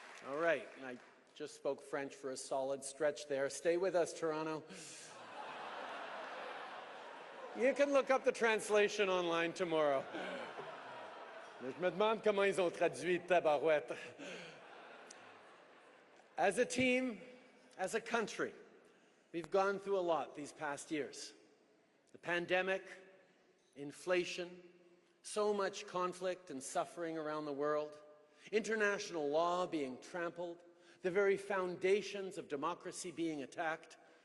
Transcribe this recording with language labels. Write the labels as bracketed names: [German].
[English] All right, I just spoke French for a solid stretch there. Stay with us, Toronto. You can look up the translation online tomorrow. [French] Mais je me demande comment ils ont traduit tabarouette. [English] As a team, as a country, we've gone through a lot these past years. The pandemic, inflation, So much conflict and suffering around the world, international law being trampled, the very foundations of democracy being attacked.